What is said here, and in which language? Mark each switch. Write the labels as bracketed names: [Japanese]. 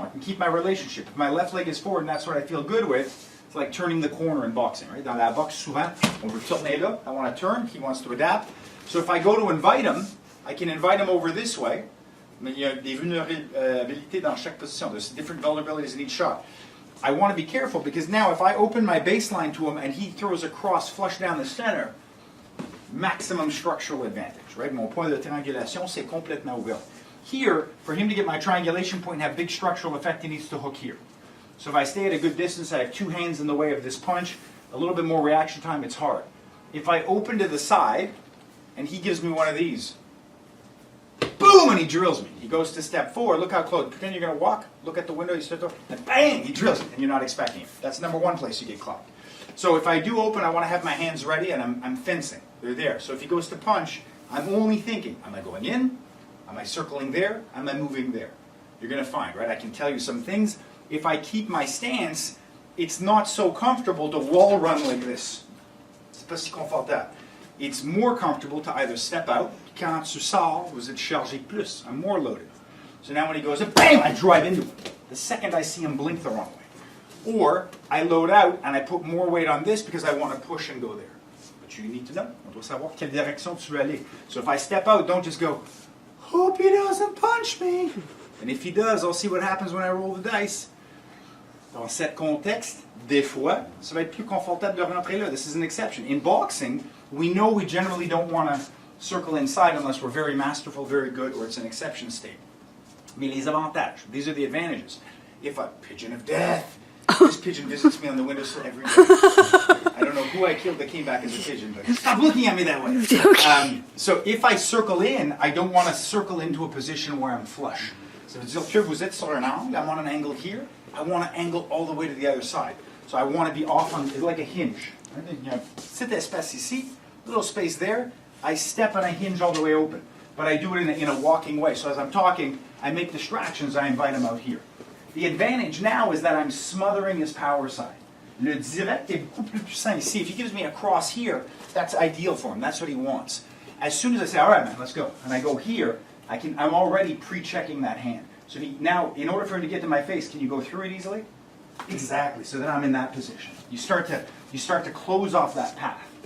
[English] I can keep my relationship. If my left leg is forward and that's what I feel good with, it's like turning the corner in boxing, right? [French] Dans la boxe, souvent, on veut tourner là. [English] I want to turn. He wants to adapt. So if I go to invite him, I can invite him over this way. [French] Mais il y a des vulnérabilités dans chaque position. [English] There's different vulnerabilities in each shot. I want to be careful because now if I open my baseline to him and he throws a cross flush down the center, maximum structural advantage, right? [French] Mon point de triangulation, c'est complètement ouvert. [English] Here, for him to get my triangulation point and have big structural effect, he needs to hook here. So if I stay at a good distance, I have two hands in the way of this punch, a little bit more reaction time, it's hard. If I open to the side, and he gives me one of these, boom, and he drills me. He goes to step forward, look how close. Pretend you're going to walk, look at the window, you start to, and bang, he drills it, and you're not expecting it. That's number one place you get clocked. So if I do open, I want to have my hands ready, and I'm fencing. They're there. So if he goes to punch, I'm only thinking, am I going in? Am I circling there? Am I moving there? You're going to find, right? I can tell you some things. If I keep my stance, it's not so comfortable to wall run like this. [French] C'est pas si confortable. [English] It's more comfortable to either step out. [French] Quand tu sors, vous êtes chargé plus. [English] I'm more loaded. So now when he goes, bam, I drive into it. The second I see him blink the wrong way. Or I load out and I put more weight on this because I want to push and go there. But you need to know. [French] On doit savoir quelle direction tu veux aller. [English] So if I step out, don't just go, hope he doesn't punch me. And if he does, I'll see what happens when I roll the dice. [French] Dans cet contexte, des fois, ça va être plus confortable de rentrer là. [English] This is an exception. In boxing, we know we generally don't want to circle inside unless we're very masterful, very good, or it's an exception state. [French] Mais les avantages, [English] these are the advantages. If a pigeon of death, this pigeon visits me on the windowsill every day. I don't know who I killed that came back as a pigeon, but stop looking at me that way. So if I circle in, I don't want to circle into a position where I'm flush. So if [French] vous êtes sur un angle, [English] I'm on an angle here, I want to angle all the way to the other side. So I want to be off on, it's like a hinge. You know, [French] cet espace ici, [English] little space there, I step and I hinge all the way open. But I do it in a walking way. So as I'm talking, I make distractions, I invite him out here. The advantage now is that I'm smothering his power side. [French] Le direct est beaucoup plus puissant ici. [English] If he gives me a cross here, that's ideal for him. That's what he wants. As soon as I say, all right, man, let's go, and I go here, I'm already pre-checking that hand. So now, in order for him to get to my face, can you go through it easily? Exactly. So then I'm in that position. You start to close off that path.